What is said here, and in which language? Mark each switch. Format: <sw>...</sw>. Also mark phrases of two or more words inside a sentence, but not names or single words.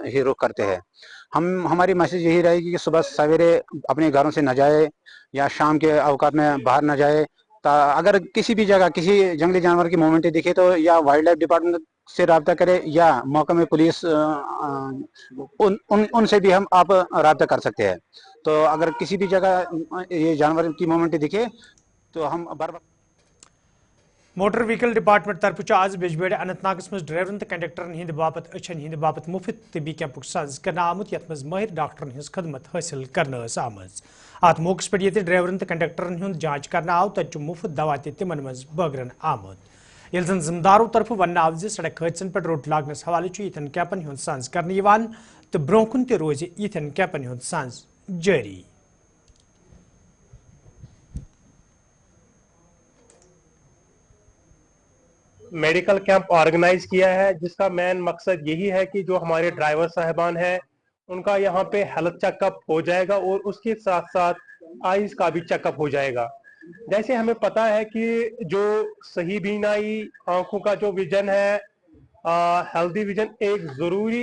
<ur>ہی رخ کرتے ہیں ہماری میسج یہی رہے گی کہ صبح سویرے اپنے گھروں سے نہ جائے یا شام کے اوقات میں باہر نہ جائے اگر کسی بھی جگہ کسی جنگلی جانور کی موومنٹ دکھے تو یا</ur> <en>wildlife department</en> <ur>سے رابطہ کرے یا موقع میں پولیس ان سے بھی ہم آپ رابطہ کر سکتے ہیں تو اگر کسی بھی جگہ یہ جانور کی موومنٹ دکھے تو ہم</ur> <en>motor vehicle department</en> <ks>طرف آز بجبیڑ اننت ناگس مز ڈرائیورن تو کنڈکٹرن ہند باپت اچھن ہند باپت مفت طبی کیمپک ساز کرنا آمت یت مز ماہر ڈاکٹرن ہز خدمت حاصل کرنا آمز ات موقع پہ یہ ڈرائیورن تو کنڈکٹرن ہند جانچ کرنا آو تت مفت دوا تمن مز بٲگرن آمت یل زن ذمہ داروں طرف ون آو سڑک حادثن پہ روٹ لاگنس حوالہ یتھن کیمپن ہند سانز کرنے تو برو کن تہ روز یتھن کیمپن ہند سانز جاری</ks> <en>medical camp organise</en> <ur>کیا ہے جس کا مین مقصد یہی ہے کہ جو ہمارے ڈرائیور صاحبان ہیں ان کا یہاں پہ</ur> <en>health check up</en> <ur>ہو جائے گا اور اس کے ساتھ ساتھ آئیز کا بھی</ur> <en>check up</en> <ur>ہو جائے گا جیسے ہمیں پتا ہے کہ جو صحیح بینائی آنکھوں کا جو ویژن ہے</ur> <en>healthy vision</en> <ur>ایک ضروری</ur>